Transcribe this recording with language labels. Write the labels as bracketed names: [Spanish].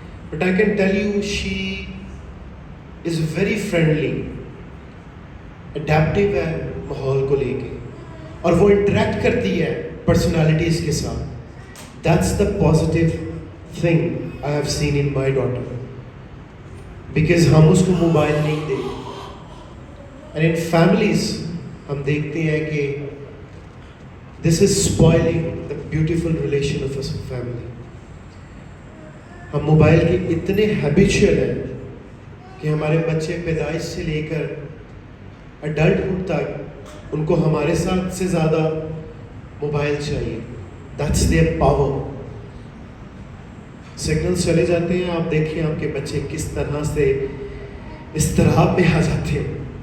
[English] but I can tell you she is very friendly, [Urdu] adaptive ہے ماحول کو لے کے, اور وہ انٹریکٹ کرتی ہے پرسنالٹیز کے ساتھ. [English] that's the positive thing I have seen in my daughter, because [Urdu] ہم اس کو موبائل نہیں دیں. [English] and in families [Urdu] ہم دیکھتے ہیں کہ [English] This is spoiling the beautiful relation of a family. [Urdu] ہم موبائل کے اتنے ہیبیچوئل ہیں کہ ہمارے بچے پیدائش سے لے کر اڈلٹہڈ تک ان کو ہمارے ساتھ سے زیادہ موبائل چاہیے. [English] That's their power. [Urdu] سگنلز چلے جاتے ہیں, آپ دیکھیں آپ کے بچے کس طرح سے اضطراب میں آ جاتے ہیں.